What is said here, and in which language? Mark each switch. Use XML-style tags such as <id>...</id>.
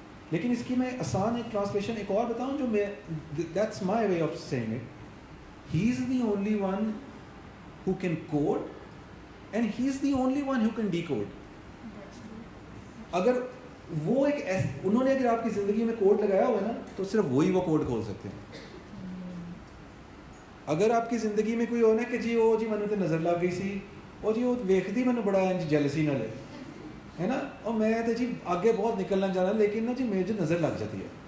<ur>لیکن اس کی میں آسان ایک ٹرانسلیشن ایک اور بتاؤں جو میں,</ur> <en>That's my way of seeing it. He is the only one who can code and he is the only one who can decode.</en> <ur>اگر وہ انہوں نے اگر آپ کی زندگی میں کوڈ لگایا ہوا ہے نا تو صرف وہی وہ کوڈ کھول سکتے ہیں. اگر آپ کی زندگی میں کوئی ہونا کہ جی مجھے تو نظر لگ گئی سی, وہ جی وہ ویکھتی مجھے بڑا جیلسی نہ لے, ہے نا, اور میں تو جی آگے بہت نکلنا چاہنا, لیکن نا جی مجھے نظر لگ جاتی ہے.</ur>